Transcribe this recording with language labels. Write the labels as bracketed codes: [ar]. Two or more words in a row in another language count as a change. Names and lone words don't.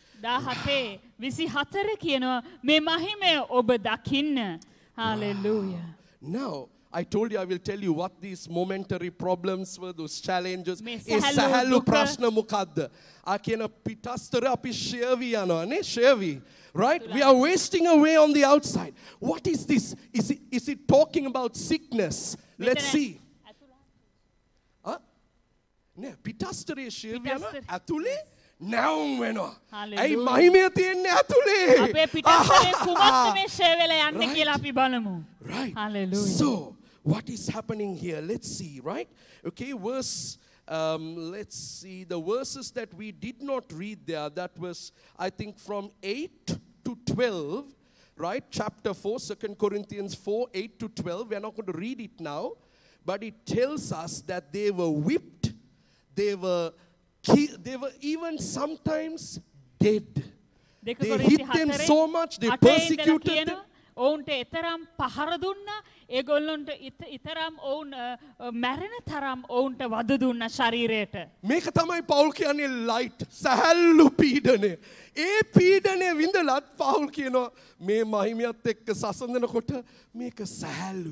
[si] 17:24 කියනවා මේ මහිමය ඔබ දකින්න. [en] Hallelujah. Now, I told you I will tell you what these momentary problems were, those challenges. [si] මේ ඒ සැහැල්ලු සැහැල්ලු දුක. ප්‍රශ්න මොකද්ද? ආ කියන පිටස්තර අපි ෂේවි යනවා නේ ෂේවි. [en] Right? We are wasting away on the outside. What is this? Is it talking about sickness? Let's see. [si] Huh? නේ පිටස්තරේ ෂේවි යනවා පිටස්තර. ඇතුලේ නැවුම් වෙනවා. Hallelujah. ඇයි මහිමය තියෙන්නේ ඇතුලේ? අපේ පිටස්තරේ කුමක්ද මේ ෂේ වෙලා යන්නේ Right. කියලා අපි බලමු. [en] Right. Hallelujah. So, what is happening here? Let's see, right? Okay, let's see the verses that we did not read there. That was, I think, from 8 to 12, right? Chapter 4, 2 Corinthians 4, 8 to 12. We're not going to read it now, but it tells us that they were whipped, they were even sometimes dead. [si] දෙක [en] They [si] කොරින්ති [en] hit them 4 so much, they [si] අටේ ඉඳලා [en] persecuted them. [si] කියනවා, ඔවුන්ට එතරම් පහර දුන්නා ඒගොල්ලොන්ට ඉතරම් ඔවුන් මැරෙන තරම් ඔවුන්ට වද දුන්නා ශරීරයට. මේක තමයි පවුල් කියන්නේ ලයිට් සැහැල්ලු පීඩනය. ඒ පීඩනය විඳලත් පවුල් කියනවා මේ මහිමයත් එක්ක සසඳනකොට මේක සැහැල්ලුයි.